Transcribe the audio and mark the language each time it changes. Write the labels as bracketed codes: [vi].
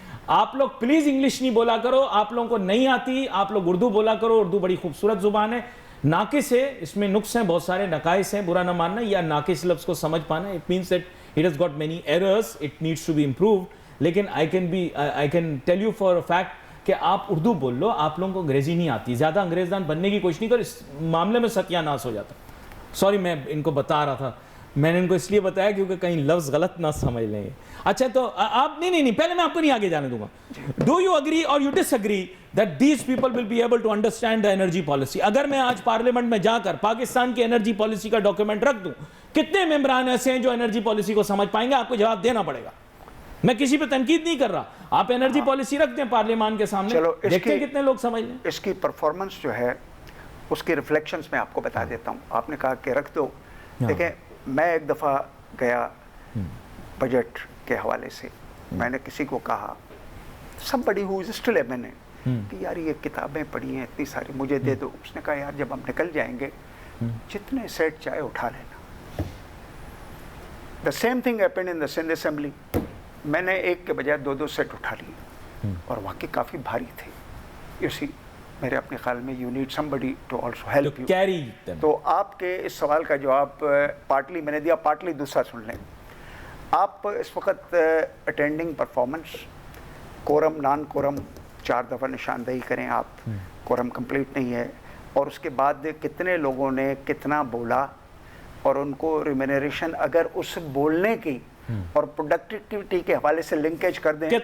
[ur] آپ لوگ please English نہیں بولا کرو, آپ لوگوں کو نہیں آتی, آپ لوگ اردو بولا کرو. اردو بڑی خوبصورت زبان ہے, ناقص ہے, اس میں نقص ہیں, بہت سارے نقائص ہیں, برا نہ ماننا. یا ناقص لفظ کو سمجھ پانا, [en] it means that it has got many errors, it needs to be improved. [ur] لیکن [en] I can tell you for a fact [ur] کہ آپ اردو بول لو, آپ لوگوں کو انگریزی نہیں آتی. زیادہ انگریزدان بننے کی کوشش نہیں کرو, اس معاملے میں ستیہ ناس ہو جاتا. سوری, میں ان کو بتا رہا تھا, میں نے ان کو اس لیے بتایا کیونکہ کہیں لفظ غلط نہ سمجھ لیں. اچھا تو آپ نہیں, پہلے میں آپ کو نہیں آگے جانے دوں گا. [en] Do you agree or you disagree that these people will be able to understand the energy policy؟ [ur] اگر میں آج پارلیمنٹ میں جا کر پاکستان کی انرجی پالیسی کا ڈاکیومنٹ رکھ دوں, کتنے ممبران ایسے ہیں جو انرجی پالیسی کو سمجھ پائیں گے؟ آپ کو جواب دینا پڑے گا. میں کسی پہ تنقید نہیں کر رہا, آپ انرجی پالیسی رکھ دیں پارلیمان کے سامنے, دیکھتے ہیں کتنے لوگ سمجھ لیں. اس کی پرفارمنس جو ہے اس کی ریفلیکشنز میں آپ کو بتا دیتا ہوں. آپ نے کہا کہ رکھ دو. دیکھیں, میں ایک دفعہ گیا بجٹ کے حوالے سے, میں نے کسی کو کہا, سب بڑی ہو اسٹل ہے, میں نے کہ یار یہ کتابیں پڑھی ہیں اتنی ساری, مجھے دے دو. اس نے کہا یار جب ہم نکل جائیں گے جتنے سیٹ چاہے اٹھا لینا. [en] The same thing happened in the Sindh assembly. [ur] میں نے ایک کے بجائے 2 سیٹ اٹھا لیے اور واقعی کافی بھاری تھے. [en] you see, [ur] میرے اپنے خیال میں [en] You need somebody to also help you. [ur] تو آپ کے اس سوال کا جواب پارٹلی میں نے دیا, پارٹلی دوسرا سن لیں. آپ اس وقت attending performance, quorum naan quorum 4 دفعہ نشاندہی کریں آپ, کورم کمپلیٹ نہیں ہے, اور اس کے بعد کتنے لوگوں نے کتنا بولا اور ان کو ریمینریشن اگر اس بولنے کی اور پروڈکٹیوٹی کے حوالے سے لنکیج کر دیں.